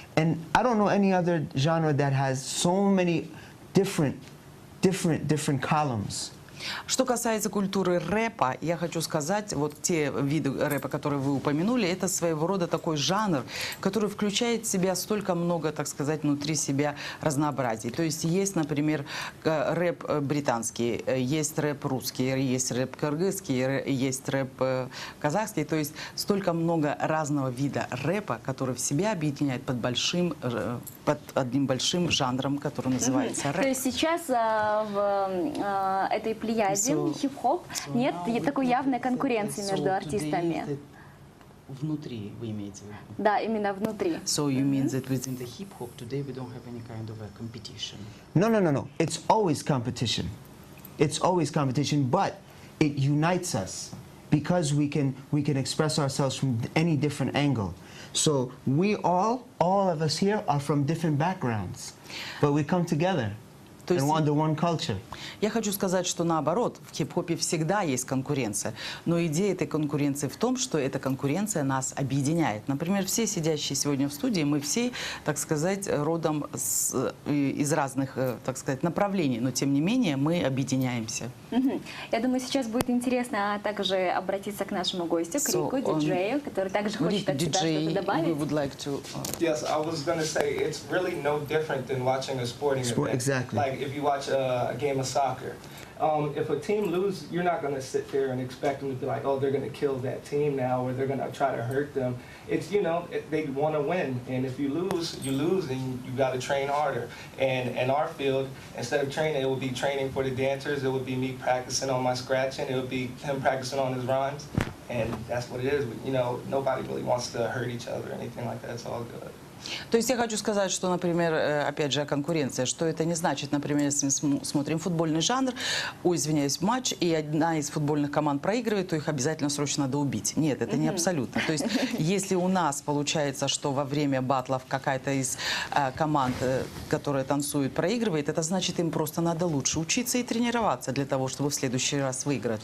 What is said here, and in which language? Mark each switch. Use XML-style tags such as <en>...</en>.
<en>And I don't know any other genre that has so many different columns.</en> <ru>Что касается культуры рэпа, я хочу сказать, вот те виды рэпа, которые вы упомянули, это своего рода такой жанр, который включает в себя столько много, так сказать, внутри себя разнообразий. То есть есть, например, рэп британский, есть рэп русский, есть рэп кыргызский, есть рэп казахский. То есть столько много разного вида рэпа, который в себя объединяет под одним большим жанром, который называется рэп. То есть сейчас в этой плеяде хип-хоп нет такой явной конкуренции между артистами. Внутри вы имеете в виду? Да, именно внутри.</ru> <en>So you mean that within the hip hop today we don't have any kind of a competition? No. It's always competition. It's always competition, but it unites us because we can express ourselves from any different angle. So we all of us here are from different backgrounds, but we come together.</en> <ru>То есть</ru> <en>under one culture.</en> <ru>я хочу сказать, что наоборот, в хип-хопе всегда есть конкуренция. Но идея этой конкуренции в том, что эта конкуренция нас объединяет. Например, все сидящие сегодня в студии, мы все, так сказать, родом из разных, так сказать, направлений. Но тем не менее мы объединяемся. Я думаю, сейчас будет интересно также обратиться к нашему гостю, к Рику, диджею, который также хочет от себя что-то добавить.</ru> <en>We would like to, Yes, I was gonna say it's really no different than watching a sporting event. Exactly. Like if you watch a game of soccer, if a team loses, you're not gonna sit there and expect them to be like, oh, they're gonna kill that team now, or they're gonna try to hurt them. It's, you know, they want to win, and if you lose, and you got to train harder. And in our field, instead of training, it would be training for the dancers. It would be me practicing on my scratching. It would be him practicing on his rhymes, and that's what it is. You know, nobody really wants to hurt each other or anything like that. It's all good.</en> <ru>То есть я хочу сказать, что, например, опять же, конкуренция, что это не значит, например, если мы смотрим футбольный жанр, извиняюсь, матч, и одна из футбольных команд проигрывает, то их обязательно срочно надо убить. Нет, это не абсолютно. То есть если у нас получается, что во время батлов какая-то из команд, которая танцует, проигрывает, это значит, им просто надо лучше учиться и тренироваться для того, чтобы в следующий раз выиграть.</ru>